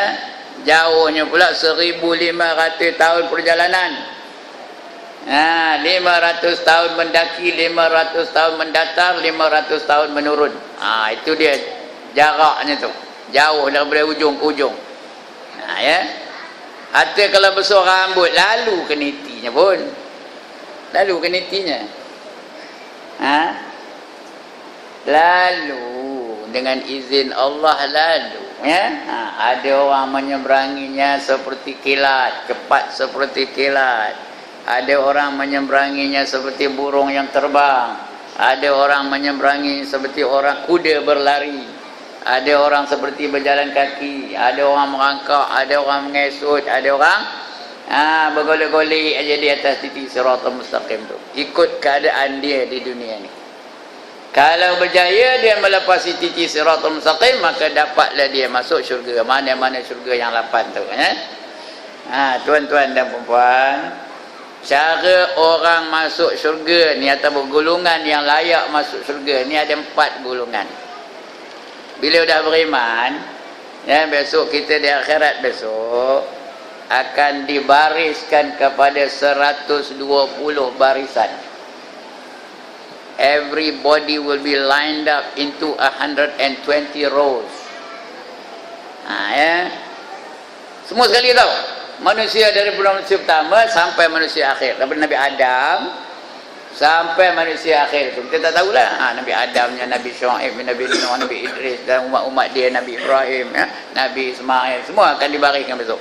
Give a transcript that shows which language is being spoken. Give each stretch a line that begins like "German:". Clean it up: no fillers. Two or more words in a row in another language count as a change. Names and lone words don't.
Malay: Jauhnya pula 1,500 tahun perjalanan. 500 tahun mendaki, 500 tahun mendatar, 500 tahun menurun. Itu dia jaraknya tu. Jauh daripada ujung ke ujung. Ya. Hatta kalau besar rambut, lalu ke nitinya pun. Lalu ke nitinya. Lalu dengan izin Allah lalu. Ya, ada orang menyeberanginya seperti kilat, cepat seperti kilat. Ada orang menyeberanginya seperti burung yang terbang. Ada orang menyeberangi seperti orang kuda berlari. Ada orang seperti berjalan kaki. Ada orang merangkak, ada orang mengesut, ada orang bergolek-golek aja di atas titi siratal mustaqim tu. Ikut keadaan dia di dunia ni. Kalau berjaya dia melepasi titi siratul mustaqim, maka dapatlah dia masuk syurga. Mana-mana syurga yang 8 tu, tuan-tuan dan puan-puan, cara orang masuk syurga ni atau golongan yang layak masuk syurga ni ada 4 golongan. Bila dah beriman, besok kita di akhirat besok akan dibariskan kepada 120 barisan.
English: Everybody will be lined up into 120 rows.
Malay: Semua sekali tahu. Manusia dari manusia pertama sampai manusia akhir. Daripada Nabi Adam sampai manusia akhir itu. Kita tak tahulah. Nabi Adamnya, Nabi Syuaib, Nabi Nuh, Nabi Idris dan umat-umat dia, Nabi Ibrahim, Nabi Ismail, semua akan dibariskan besok.